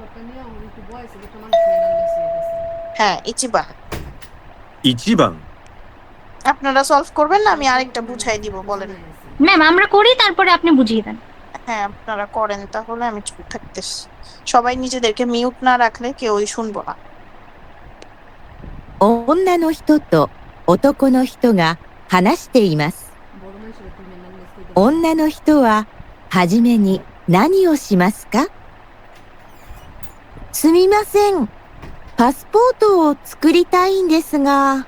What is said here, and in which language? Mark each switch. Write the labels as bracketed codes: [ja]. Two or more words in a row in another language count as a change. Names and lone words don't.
[bn] হ্যাঁ, ইচিবান। [ja] 一番、 [bn] আপনারা সলভ করবেন না, আমি আরেকটা বুঝাই দিব, বলেন। ম্যাম, আমরা করি, তারপরে আপনি বুঝিয়ে দেন। হ্যাঁ, আপনারা করেন, তাহলে আমি চুপ থাকতেছি। সবাই নিজেদেরকে মিউট না রাখলে কেউই শুনবো না। [ja] 女の人と男の人が話しています。女の人ははじめに何をしますか？すみません。パスポートを作りたいんですが。